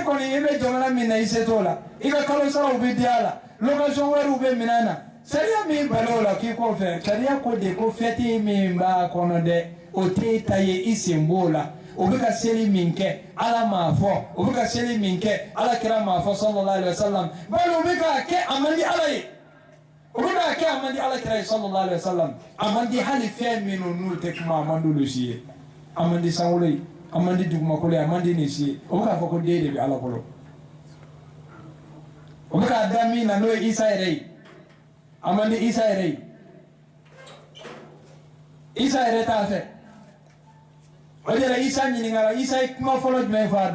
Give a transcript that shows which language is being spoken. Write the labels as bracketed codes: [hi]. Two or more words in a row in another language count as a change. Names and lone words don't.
[bm] kɔni i bɛ jamana min na i se t'o la i ka kalo saraw bɛ di a la location wɛrɛw bɛ minɛ na sariya min bali o la k'i k'o fɛ sariya ko de ko fêti min b'a kɔnɔ dɛ o t'e ta ye i sen b'o la o bɛ ka seli min kɛ ala m'a fɔ o bɛ ka seli min kɛ ala kira m'a fɔ [ar] صلى الله عليه وسلم [bm] bali o bɛ k'a kɛ a man di ala ye o bɛ k'a kɛ a man di ala kira ye [ar] صلى الله عليه وسلم [bm] a man di hali fɛn minnu n'u tɛ kuma a man d'olu si ye a man di sankolo ye a man di dugumakolo ye a man di nin si ye o bɛ k'a fɔ ko den de bɛ ala bolo o bɛ k'a da min na n'o ye isa yɛrɛ ye a man di isa yɛrɛ ye isa yɛrɛ t'a fɛ o de la isa ɲininkara isa ye kuma fɔlɔ jumɛn fɔ a